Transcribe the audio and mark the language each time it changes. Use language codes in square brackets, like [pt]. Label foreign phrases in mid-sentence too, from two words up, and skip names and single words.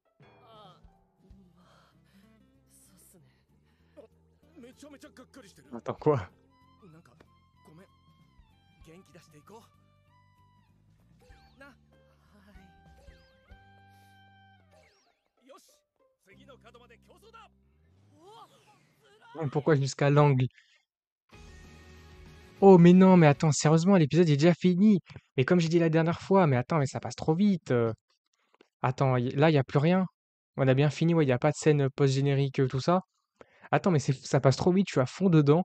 [ja] ああ、まあ、そうっすね。めちゃめちゃがっかりしてる。 [fr] Attends, quoi? [ja] なんかごめん。元気出していこうな。はい。よし、次の角まで競争だ。 [fr] Mais pourquoi jusqu'à l'angle? Oh, mais non, mais attends, sérieusement, l'épisode est déjà fini. Mais comme j'ai dit la dernière fois, mais attends, mais ça passe trop vite. Attends, là, il n'y a plus rien. On a bien fini, ouais, il n'y a pas de scène post-générique, tout ça. Attends, mais ça passe trop vite, je suis à fond dedans.